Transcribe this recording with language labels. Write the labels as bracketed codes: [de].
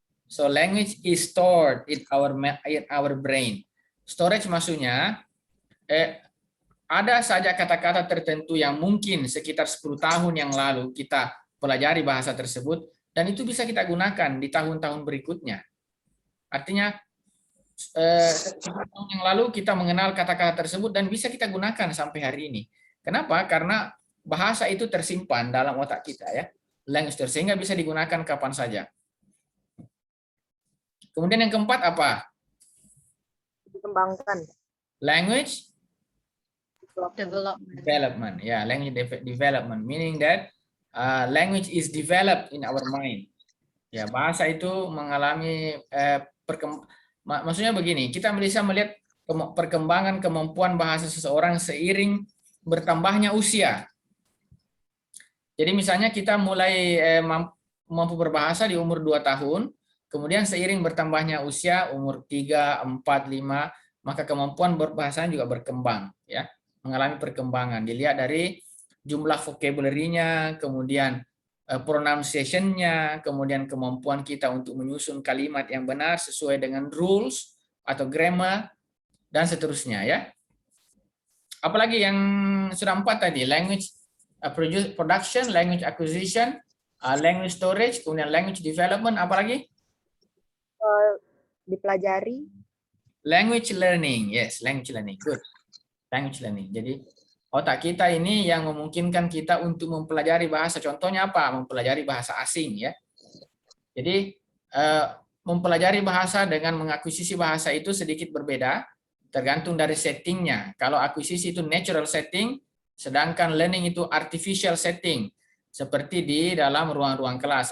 [en] So language is stored in our brain. [id] Storage maksudnya ada saja kata-kata tertentu yang mungkin sekitar 10 tahun yang lalu kita pelajari bahasa tersebut, dan itu bisa kita gunakan di tahun-tahun berikutnya. Artinya 10 tahun yang lalu kita mengenal kata-kata tersebut dan bisa kita gunakan sampai hari ini. Kenapa? Karena bahasa itu tersimpan dalam otak kita, ya, language, sehingga bisa digunakan kapan saja. Kemudian yang keempat apa? Dikembangkan. [en] Language Development. Ya, language development, meaning that language is developed in our mind. [id] Ya, bahasa itu mengalami maksudnya begini, kita bisa melihat perkembangan kemampuan bahasa seseorang seiring bertambahnya usia. Jadi misalnya kita mulai mampu berbahasa di umur 2 tahun, kemudian seiring bertambahnya usia umur 3, 4, 5, maka kemampuan berbahasa juga berkembang, ya, mengalami perkembangan. Dilihat dari jumlah vocabulary-nya, kemudian pronunciation-nya, kemudian kemampuan kita untuk menyusun kalimat yang benar sesuai dengan rules atau grammar, dan seterusnya, ya. Apalagi yang sudah 4 tadi, language production, language acquisition, language storage, kemudian language development, apalagi? Dipelajari. [en] Language learning, yes, language learning, good. Language learning. [id] Jadi otak kita ini yang memungkinkan kita untuk mempelajari bahasa. Contohnya apa? Mempelajari bahasa asing, ya. Jadi mempelajari bahasa dengan mengakuisisi bahasa itu sedikit berbeda, tergantung dari settingnya. Kalau akuisisi itu natural setting, sedangkan learning itu artificial setting, seperti di dalam ruang-ruang kelas.